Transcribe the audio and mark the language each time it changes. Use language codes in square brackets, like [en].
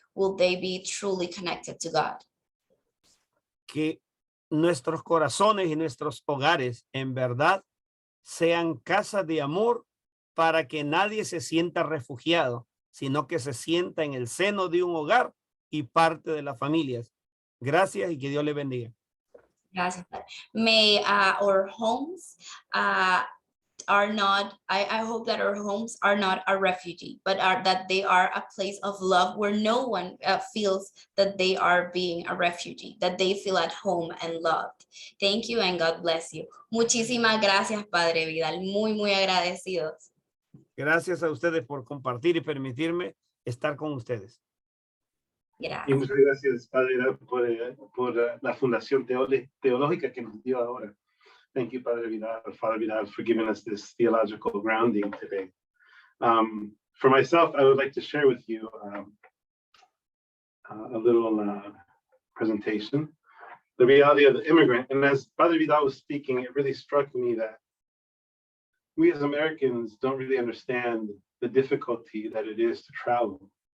[en] will they be truly connected to God. [es] Que nuestros corazones y nuestros hogares en verdad sean casas de amor para que nadie se sienta refugiado, sino que se sienta en el seno de un hogar y parte de las familias. Gracias y que Dios le bendiga. Gracias, Padre. [en] May our homes are not, I hope that our homes are not a refugee, but that they are a place of love where no one feels that they are being a refugee, that they feel at home and loved. Thank you and God bless you. [es] Muchísimas gracias, Padre Vidal. Muy, muy agradecidos. Gracias a ustedes por compartir y permitirme estar con ustedes. Y Gracias. muchas gracias, Padre, por la fundación teológica que nos dio ahora. [en] Thank you, Father Vidal, for giving us this theological grounding today. For myself, I would like to share with you a little presentation, the reality of the immigrant. And as Father Vidal was speaking, it really struck me that we as Americans don't really understand the difficulty that it is to travel.